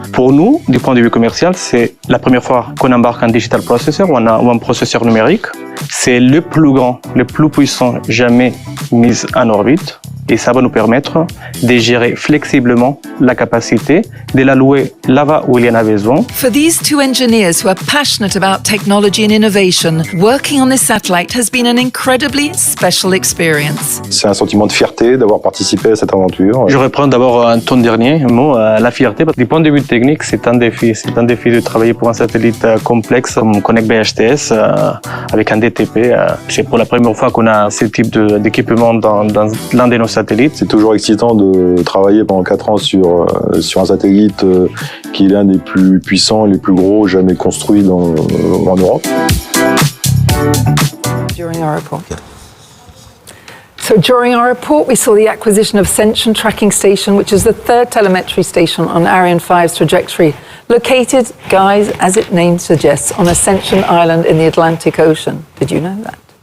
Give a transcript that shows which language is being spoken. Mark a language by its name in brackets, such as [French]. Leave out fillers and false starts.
[French] Pour nous, du point de vue commercial, c'est la première fois qu'on embarque un digital processor ou un processeur numérique. C'est le plus grand, le plus puissant jamais mis en orbite. Et ça va nous permettre de gérer flexiblement la capacité, de la louer là-bas où il y en a besoin. [English] For these two engineers who are passionate about technology and innovation, working on this satellite has been an incredibly special experience. [French] C'est un sentiment de fierté d'avoir participé à cette aventure. Je reprends d'abord ton dernier mot, la fierté. Du point de vue technique, c'est un défi. C'est un défi de travailler pour un satellite complexe comme KONNECT VHTS avec un DTP. C'est pour la première fois qu'on a ce type d'équipement dans l'un de nos satellites. C'est toujours excitant de travailler pendant 4 ans sur un satellite qui est l'un des plus puissants et les plus gros jamais construits en Europe. [English] During our report. So during our report, we saw the acquisition of Ascension Tracking Station, which is the third telemetry station on Ariane 5's trajectory, located, guys, as its name suggests, on Ascension Island in the Atlantic Ocean. Did you know that?